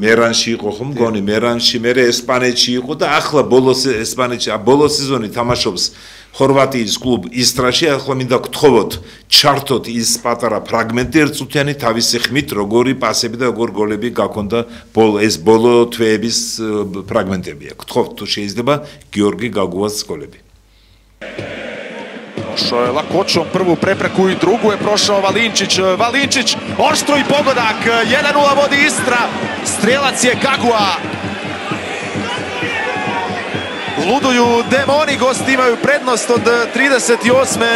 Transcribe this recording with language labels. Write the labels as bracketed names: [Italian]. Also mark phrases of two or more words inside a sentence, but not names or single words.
[Georgian] მერანში იყო ხომ მგონი, მერანში, მერე ესპანეთში იყო და ახლა ბოლოს ესპანეთში, ბოლოს სეზონი თამაშობს ხორვატიის კლუბ ისტრაში. ახლა მინდა გთხოვოთ, ჩართოთ ის პატარა ფრაგმენტი ერთწუთიანი თავისი ხმით, როგორი პასები და როგორ გოლები გაქონდა ეს ბოლო თვეების ფრაგმენტებია. გთხოვთ, თუ შეიძლება გიორგი гагуას голеби. [Croatian] Prošao je lakoćom prvu prepreku i drugu je prošao Valinčić. Valinčić, oštro i pogodak. 1-0 vodi Istra. Strelac je Gagua. Luduju demoni, gosti imaju prednost od 38.